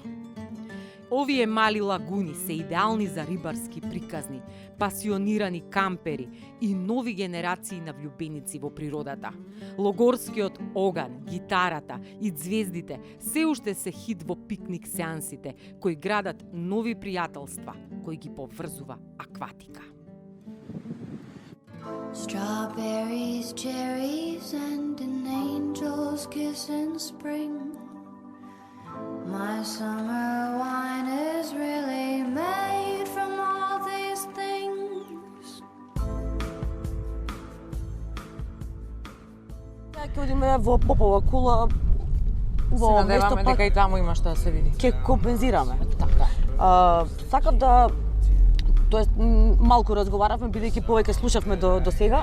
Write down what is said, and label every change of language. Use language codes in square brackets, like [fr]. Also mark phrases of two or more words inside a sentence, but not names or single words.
[mk] Овие мали лагуни се идеални за рибарски приказни, пасионирани кампери и нови генерации на влюбеници во природата. Логорскиот оган, гитарата и ѕвездите се уште се хит во пикник сеансите, кои градат нови пријателства, кои ги поврзува Акватика. [en] Strawberries, cherries, and an angel's kiss in spring. My summer wine is really made from all these things. [mk] Ќе одиме во Попова кула, Се убаво место, надеваме дека и таму има што да се види. ќе компензираме. Така. Сакам да, тоест малку разговаравме бидејќи повеќе слушавме до сега.